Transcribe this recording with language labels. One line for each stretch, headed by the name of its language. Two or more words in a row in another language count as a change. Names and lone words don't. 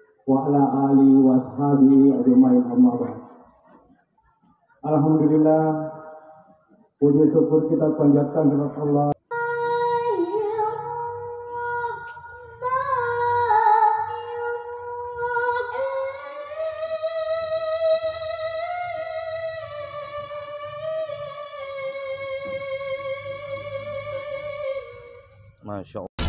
Arabic: wa ala alihi wa ashabihi ajma'in amma ba'd.
Indonesian: Alhamdulillah, puji syukur kita panjatkan kepada Allah.
Arabic: Masya Allah.